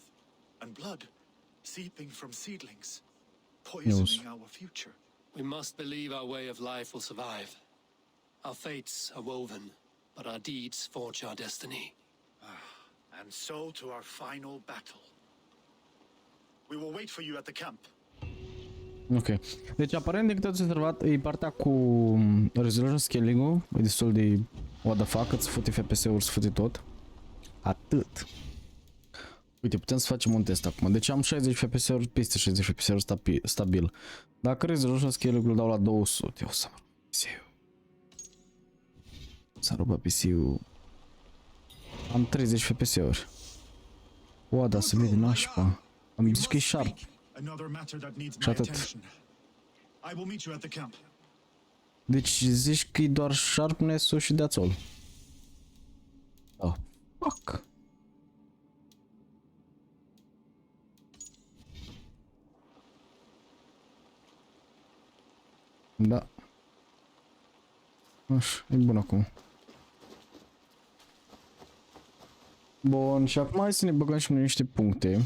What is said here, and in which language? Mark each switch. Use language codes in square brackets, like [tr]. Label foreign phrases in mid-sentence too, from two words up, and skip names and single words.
[en] And blood seeping from seedlings, poisoning our future. We must believe our way of life will survive. Our fates are woven, but our deeds forge our destiny. And so to our final battle. We will wait for you at the camp. Ok. [ro] Deci aparent de câte ați observat, e partea cu [en] resolution scaling- [ro] ul, e destul de [en] what the fuck, [ro] îți fute FPS-uri, îți fute tot. Atât. Uite, putem să facem un test acum. Deci am 60 FPS-uri, peste 60 FPS-uri stabil. Dacă [en] resolution scaling- [ro] ul îl dau la 200, o să mă rup PC-ul. S-a rupt PC-ul. Am 30 FPS-uri. Oa, dar se vede nașpa. Am zis că e sharp. Și atât. Deci zici că e doar sharpness-ul și [en] that's all. Oh, fuck. [ro] Da. Așa, e bun acum. Bun, și acum hai să ne băgăm și noi niște puncte.